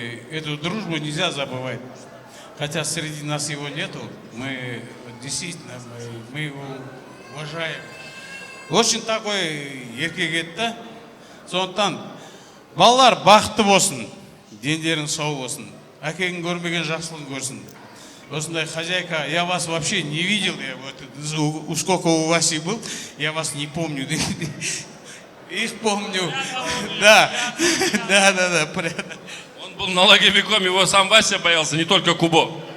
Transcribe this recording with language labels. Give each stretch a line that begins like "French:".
Russian: Эту дружбу нельзя забывать. Хотя среди нас его нету. Мы действительно, мы его уважаем. Очень такой
Kazakh: еркек еді. Сондықтан балалар бақытты болсын. Дендерің сау болсын. Әкеңін көрмеген жақсылығын көрсін. Осындай
Russian: хозяйка, я вас вообще не видел, я вот, сколько у Васи был, я вас не помню. Их помню. Да. Он был налоговиком, его сам Вася боялся, не только Кубо.